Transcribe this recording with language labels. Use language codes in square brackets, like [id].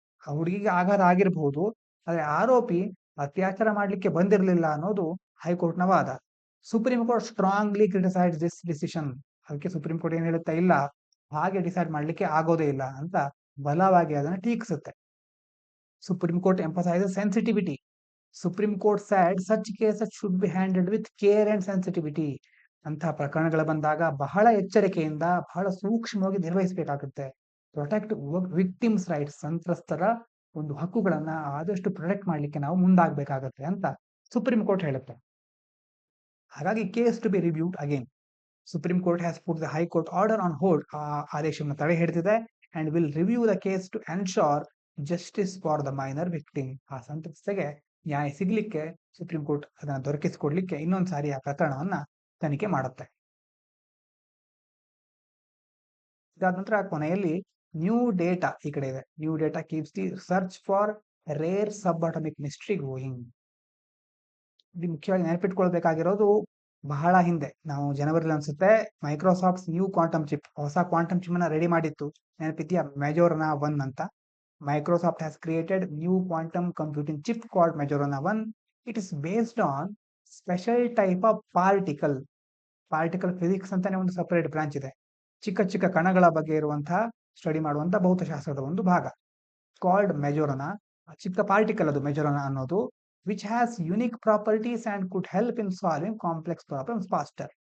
[kn] ಆ ಹುಡುಗಿಗೆ ಆಘಾತ ಆಗಿರಬಹುದು, ಆದ್ರೆ ಆರೋಪಿ ಅತ್ಯಾಚಾರ ಮಾಡ್ಲಿಕ್ಕೆ ಬಂದಿರಲಿಲ್ಲ ಅನ್ನೋದು ಹೈಕೋರ್ಟ್ನ ವಾದ. Supreme court [en] Strongly criticised this decision. [kn] ಅದಕ್ಕೆ ಸುಪ್ರೀಂ ಕೋರ್ಟ್ ಏನ್ ಹೇಳುತ್ತಾ, ಇಲ್ಲ ಹಾಗೆ ಡಿಸೈಡ್ ಮಾಡ್ಲಿಕ್ಕೆ ಆಗೋದೇ ಇಲ್ಲ ಅಂತ ಬಲವಾಗಿ ಅದನ್ನ ಟೀಕಿಸುತ್ತೆ. [en] Supreme court emphasises sensitivity. Supreme court said such cases should be handled with care and sensitivity. [kn] ಅಂತಹ ಪ್ರಕರಣಗಳು ಬಂದಾಗ ಬಹಳ ಎಚ್ಚರಿಕೆಯಿಂದ, ಬಹಳ ಸೂಕ್ಷ್ಮವಾಗಿ ನಿರ್ವಹಿಸಬೇಕಾಗುತ್ತೆ. [en] Protect victims rights. [kn] ಸಂತ್ರಸ್ತರ ಒಂದು ಹಕ್ಕುಗಳನ್ನ ಆದಷ್ಟು ಪ್ರೊಟೆಕ್ಟ್ ಮಾಡ್ಲಿಕ್ಕೆ ನಾವು ಮುಂದಾಗಬೇಕಾಗತ್ತೆ ಅಂತ ಸುಪ್ರೀಂ ಕೋರ್ಟ್ ಹೇಳುತ್ತೆ. [en] ಹಾಗಾಗಿ case to be reviewed again. Supreme court has put the high court order on hold. [kn] ಆ ಆದೇಶವನ್ನು ತಡೆ ಹಿಡಿದಿದೆ [en] And will review the case to ensure justice for the minor victim. [kn] ಆ ಸಂತ್ರಸ್ತೆಗೆ ನ್ಯಾಯ ಸಿಗ್ಲಿಕ್ಕೆ ಸುಪ್ರೀಂ ಕೋರ್ಟ್ ಅದನ್ನ ದೊರಕಿಸಿಕೊಡ್ಲಿಕ್ಕೆ ಇನ್ನೊಂದ್ಸಾರಿ ಆ ಪ್ರಕರಣವನ್ನ ತನಿಖೆ ಮಾಡುತ್ತೆ. ಇದಾದ ನಂತರ ಕೊನೆಯಲ್ಲಿ ನ್ಯೂ ಡೇಟಾ ಈ ಕಡೆ ಇದೆ. [en] New data keeps the search for rare subatomic mystery going. [kn] ಇಲ್ಲಿ ಮುಖ್ಯವಾಗಿ ನೆನಪಿಟ್ಕೊಳ್ಬೇಕಾಗಿರೋದು, ಬಹಳ ಹಿಂದೆ ನಾವು ಜನವರಿಲಿ ಅನ್ಸುತ್ತೆ ಮೈಕ್ರೋಸಾಫ್ಟ್ ನ್ಯೂ ಕ್ವಾಂಟಮ್ ಚಿಪ್, ಹೊಸ ಕ್ವಾಂಟಮ್ ಚಿಪ್ ಅನ್ನ ರೆಡಿ ಮಾಡಿತ್ತು, ನೆನಪಿದ್ಯಾ? ಮೆಜೋರನಾ 1 ಅಂತ. [en] Microsoft has created new quantum computing chip called Majorana 1 it is based on special type of particle physics [kn] ಅಂತಾನೆ ಒಂದು ಸಪರೇಟ್ ಬ್ರಾಂಚ್ ಇದೆ. ಚಿಕ್ಕ ಚಿಕ್ಕ ಕಣಗಳ ಬಗ್ಗೆ ಇರುವಂತಹ ಸ್ಟಡಿ ಮಾಡುವಂತಹ ಭೌತಶಾಸ್ತ್ರದ ಒಂದು ಭಾಗ ಕಾಲ್ಡ್ ಮೆಜೋರನ. ಚಿಕ್ಕ ಪಾರ್ಟಿಕಲ್ ಅದು ಮೆಜೋರನ ಅನ್ನೋದು, [en] Which has unique properties and could help in solving complex problems faster.